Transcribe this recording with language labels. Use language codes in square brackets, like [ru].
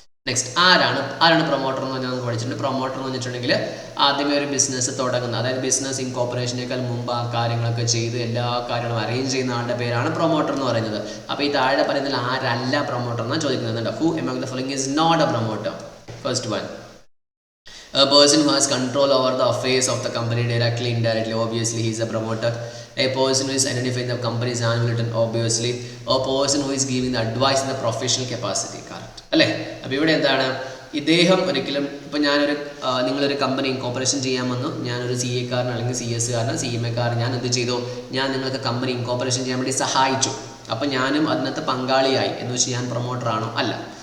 [ml] Next ആരാണ് promoter എന്ന് പറഞ്ഞാൽ നമുക്ക് പഠിച്ചിട്ടുണ്ട്. പ്രൊമോട്ടർ എന്ന് വെച്ചിട്ടുണ്ടെങ്കിൽ ആദ്യമേ ഒരു ബിസിനസ് തുടങ്ങുന്നത്, അതായത് ബിസിനസ് ഇൻകോർപ്പറേഷനേക്കാൾ മുമ്പ് ആ കാര്യങ്ങളൊക്കെ ചെയ്ത് എല്ലാ കാര്യങ്ങളും അറേഞ്ച് ചെയ്യുന്ന ആളുടെ പേരാണ് പ്രൊമോട്ടർ എന്ന് പറയുന്നത്. അപ്പോൾ ഈ താഴെ പറയുന്നതിൽ ആരല്ല പ്രൊമോട്ടർ എന്നാണ് ചോദിക്കുന്നത്. [en] Who among the following is not a promoter? First one, a person who has control over the affairs of the company directly, indirectly, obviously he is a promoter. A person who is identifying the company's annual return, obviously. A person who is giving the advice in the professional capacity. [ml] Correct അല്ലേ? അപ്പോൾ ഇവിടെ എന്താണ്, ഇദ്ദേഹം ഒരിക്കലും ഇപ്പോൾ നിങ്ങളൊരു company incorporation ചെയ്യാൻ വന്നു, ഞാനൊരു CA കാരൻ അല്ലെങ്കിൽ CS കാരൻ CMA കാരൻ, ഞാൻ എന്ത് ചെയ്തു? ഞാൻ നിങ്ങൾക്ക് കമ്പനി ഇൻകോർപ്പറേഷൻ ചെയ്യാൻ വേണ്ടി സഹായിച്ചു. അപ്പോൾ ഞാനും അതിനകത്ത് പങ്കാളിയായി എന്ന് വെച്ച് ഞാൻ പ്രൊമോട്ടറാണോ? അല്ല.